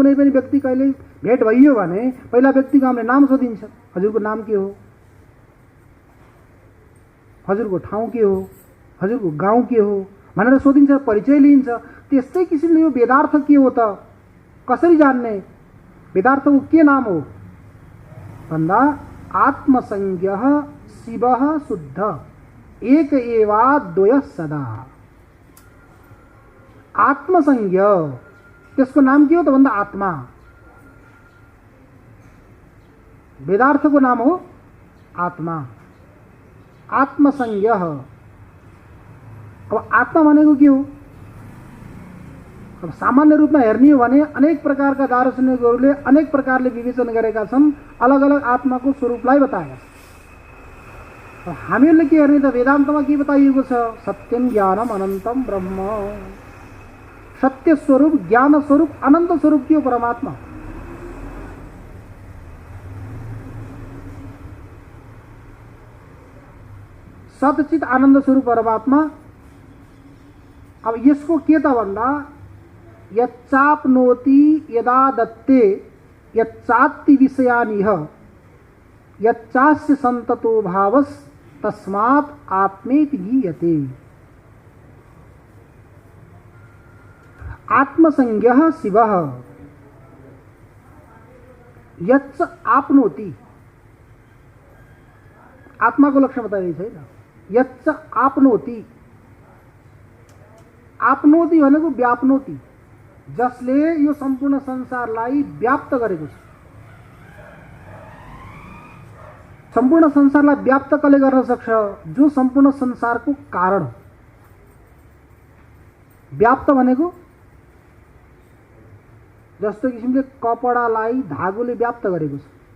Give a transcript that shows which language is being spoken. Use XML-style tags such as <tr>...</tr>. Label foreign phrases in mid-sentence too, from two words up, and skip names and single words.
<ne>कुनै पनि व्यक्ति कहिले भेट भइयो भने पहिला व्यक्तिको हामीले नाम सोधिन्छ, हजुरको नाम के हो, हजुरको ठाउँ के हो, हजुरको गाउँ के हो भनेर सोधिन्छ, परिचय लिइन्छ। त्यस्तै किसिमले यो वेदार्थ के हो त? कसरी जान्ने? वेदार्थको के नाम हो भन्दा</ne> <sa>आत्मसंज्ञः शिवः शुद्ध एक एवाद्वयः सदा।</sa> <ne>आत्मसंज्ञ, त्यसको नाम के हो त भन्दा आत्मा। वेदार्थको नाम हो आत्मा। आत्मसंज्ञ। अब आत्मा भनेको के हो? अब सामान्य रूपमा हेर्ने हो भने अनेक प्रकारका दार्शनिकहरूले अनेक प्रकारले विवेचन गरेका छन्, अलग अलग आत्माको स्वरूपलाई बताएका छन्। हामीहरूले के हेर्ने त? वेदान्तमा के बताइएको छ?</ne> <sa>सत्यम ज्ञानम अनन्तम ब्रह्म।</sa> <ne>सत्य स्वरूप, ज्ञान स्वरूप, अनंत स्वरूप के हो? परमात्मा। सतचित आनंद स्वरूप परमात्मा। अब यसको के त भन्दा</ne> <sa>यच्चाप्नोति यदा दत्ते यच्चात्ति विषयानिह यच्चास्य संततो भावस् तस्मात् आत्मेति गीयते। आत्मसंज्ञः शिवः यच्च आपनोति।</sa> <ne>आत्मा को लक्षण बताइए छैन।</ne> <sa>यच्च आपनोति,</sa> <ne>आपनोति भनेको व्याप्नोति, जसले यो सम्पूर्ण संसारलाई व्याप्त गरेको छ। सम्पूर्ण संसारलाई व्याप्त कसले गर्न सक्छ? जो सम्पूर्ण संसारको कारण। व्याप्त भनेको जस्तो किसिमले कपडालाई धागोले व्याप्त गरेको छ।</ne>